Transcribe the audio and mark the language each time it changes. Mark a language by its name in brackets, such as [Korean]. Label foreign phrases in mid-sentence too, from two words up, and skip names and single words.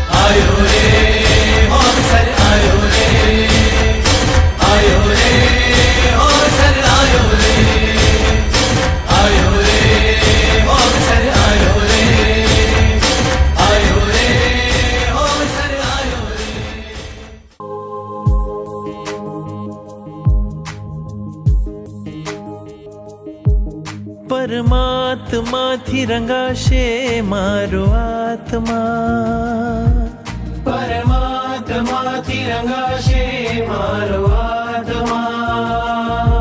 [Hindi] आयो रे अवसर आयो रे आयो रे अवसर आयो रे आयो रे अवसर आयो रे आयो रे अवसर आयो रे [Gujarati] પરમાત્માથી રંગાશે મારો આત્મા પરમાત્માથી રંગાશે મારો આત્મા